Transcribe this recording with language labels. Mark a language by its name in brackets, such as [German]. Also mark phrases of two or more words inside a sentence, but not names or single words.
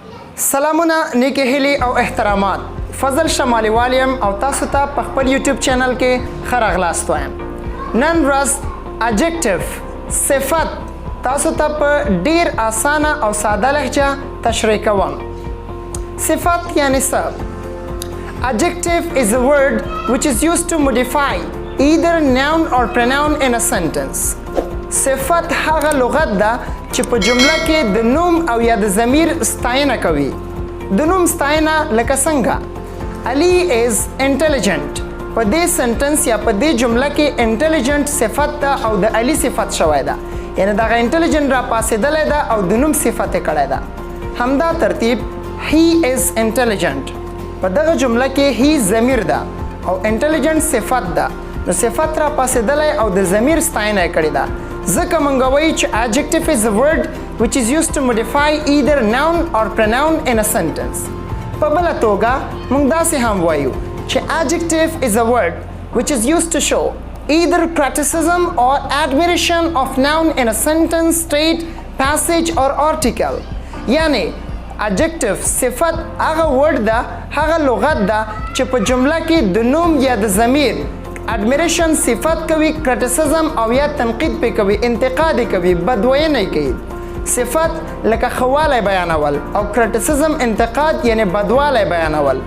[Pashto] سلامونه نیکی هیلی او احترامات فضل شمالی والیم او تاسو ته په خپل یوټیوب چینل کې ښه راغلاست وایم. نن ورځ اډجکټیو صفت تاسو ته په ډیر اسانه او ساده لهجه تشریح کوم. صفت یعنی څه؟ [English] Adjective is a word which is used to modify either noun or pronoun in a sentence. [Pashto] صفت هغه لغت ده چې په جمله کې د نوم او یا د ضمیر ستاینه کوي. د نوم ستاینه لکه څنګه علي [English] is intelligent. [Pashto] په دې سنټنس یا په دې جمله کې intelligent صفت ده او د علي صفت شوی ده، یعنی دغه intelligent را پاسېدلی ده او د نوم صفت یې کړی ده. همدا ترتیب [English] he is intelligent [Pashto] په دغه جمله کې he ضمیر ده او intelligent صفت ده، نو صفت را پاسېدلی او د ضمیر ستاینه یې کړې ده. ځکه موږ وایو چې [English] adjective is a word which is used to modify either noun or pronoun in a sentence. [Pashto] په بله توګه موږ داسې هم وایو چې [English] adjective is a word which is used to show either criticism or admiration of noun in a sentence, state, passage or article. [Pashto] یعنی adjective صفت هغه word ده، هغه لغت ده چې په جمله کې د نوم یا د ضمیر admiration صفت کوي، criticism او یا تنقید پې کوي، انتقاد یې کوي، بدوینه یې کوي. صفت لکه ښهوالی بیانول او criticism انتقاد یعنی بدوالی بیانول.